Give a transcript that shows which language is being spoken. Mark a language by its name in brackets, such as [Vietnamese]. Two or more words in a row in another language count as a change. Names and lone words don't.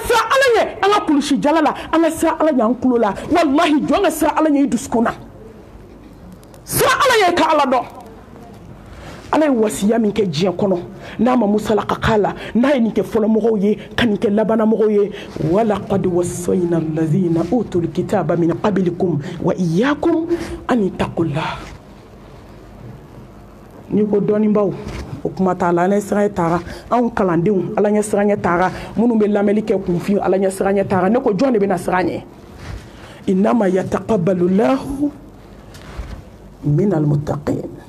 [Bambara] siran ala ɲɛ an ka kulusi jala la an ka siran ala ɲɛ an kulo la wallahi jɔn ka siran ala ɲɛ i dusukun na siran ala ɲɛ ka ala dɔn ala ye wasiya min kɛ diɲɛ kɔnɔ n'a ma musalaka k'a la n'a ye nin kɛ fɔlɔmɔgɔw ye ka nin kɛ labanamɔgɔw ye [Arabic] ولقد وصينا الذين أوتوا الكتاب من قبلكم وإياكم أن اتقوا الله [Bambara] ni ko dɔnnibaw o kuma t'a la ala ɲɛ siran ɲɛ taara anw kalandenw ala ɲɛ siran ɲɛ taara minnu bɛ lamɛnni kɛ kunfin ala ɲɛ siran ɲɛ taara ne ko jɔn de bɛna siran ɲɛ [Arabic] إنما يتقبل الله من المتقين